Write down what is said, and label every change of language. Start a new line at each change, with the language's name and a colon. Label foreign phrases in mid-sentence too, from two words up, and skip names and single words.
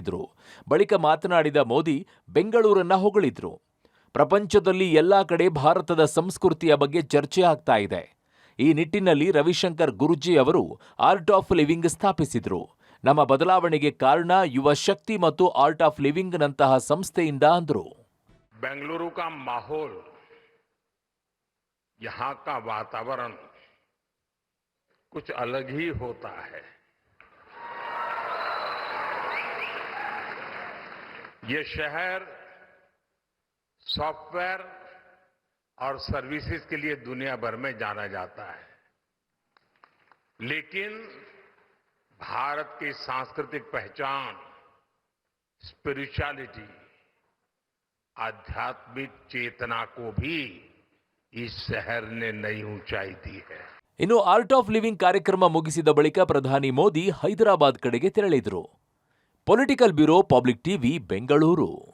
Kannada: ಬಳಿಕ ಮಾತನಾಡಿದ ಮೋದಿ ಬೆಂಗಳೂರನ್ನ ಹೊಗಳಿದ್ರು. ಪ್ರಪಂಚದಲ್ಲಿ ಎಲ್ಲಾ ಕಡೆ ಭಾರತದ ಸಂಸ್ಕೃತಿಯ ಬಗ್ಗೆ ಚರ್ಚೆ ಆಗ್ತಾ ಇದೆ. ಈ ನಿಟ್ಟಿನಲ್ಲಿ ರವಿಶಂಕರ್ ಗುರೂಜಿ ಅವರು ಆರ್ಟ್ ಆಫ್ ಲಿವಿಂಗ್ ಸ್ಥಾಪಿಸಿದ್ರು. ನಮ್ಮ ಬದಲಾವಣೆಗೆ ಕಾರಣ ಯುವ ಶಕ್ತಿ ಮತ್ತು ಆರ್ಟ್ ಆಫ್ ಲಿವಿಂಗ್ ನಂತಹ ಸಂಸ್ಥೆಯಿಂದ ಅಂದ್ರು.
Hindi: बेंगलुरु का माहौल, यहाँ का वातावरण कुछ अलग ही होता है. ये शहर सॉफ्टवेयर और सर्विसेज के लिए दुनिया भर में जाना जाता है, लेकिन भारत की सांस्कृतिक पहचान, स्पिरिचुअलिटी, आध्यात्मिक चेतना को भी इस शहर ने नई ऊंचाई दी है.
Kannada: ಇನ್ನು ಆರ್ಟ್ ಆಫ್ ಲಿವಿಂಗ್ ಕಾರ್ಯಕ್ರಮ ಮುಗಿಸಿದ ಬಳಿಕ ಪ್ರಧಾನಿ ಮೋದಿ ಹೈದರಾಬಾದ್ ಕಡೆಗೆ ತೆರಳಿದ್ರು. ಪೊಲಿಟಿಕಲ್ ಬ್ಯೂರೋ, ಪಬ್ಲಿಕ್ ಟಿವಿ, ಬೆಂಗಳೂರು.